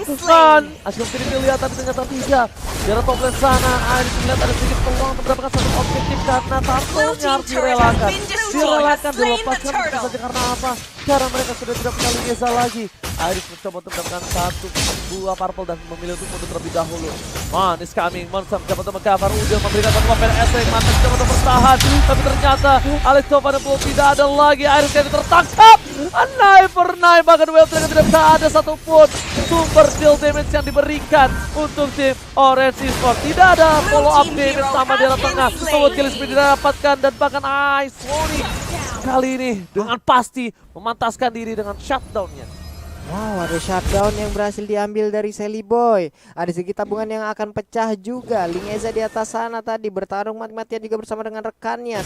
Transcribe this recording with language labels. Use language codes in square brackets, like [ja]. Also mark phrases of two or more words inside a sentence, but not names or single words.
[id] Man, Asyum Kiri dilihat tapi ternyata tidak. Di arah [en] top lane [id] sana, Iris melihat ada sedikit peluang untuk mendapatkan satu objektif karena Turtle-nya harus direlakan. Dilepaskan tentu saja karena apa? Karena mereka sudah tidak punya Lingeza lagi. Iris mencoba untuk mendapatkan satu buah purple dan memilih untuk mundur terlebih dahulu. [en] Man is coming, [id] Monster mencoba untuk mengcover, Udil memberikan satu [en] weapon attack, [id] Man mencoba untuk bertahan, tapi ternyata Alex Tovan Blow tidak ada lagi. Iris kali tertangkap, knife, bahkan Well tidak bisa ada satupun sumber [en] deal damage [id] yang diberikan untuk tim Orange Esports. Tidak ada [en] follow up damage [id] sama di arah tengah, membuat [en] kill speed [id] didapatkan dan bahkan Ice Warning kali ini dengan pasti memantaskan diri dengan shutdown-nya. Wow, ada shutdown yang berhasil diambil dari Sally Boy. Ada segi tabungan yang akan pecah juga. Lingeza di atas sana tadi bertarung mati-matian juga bersama dengan rekannya.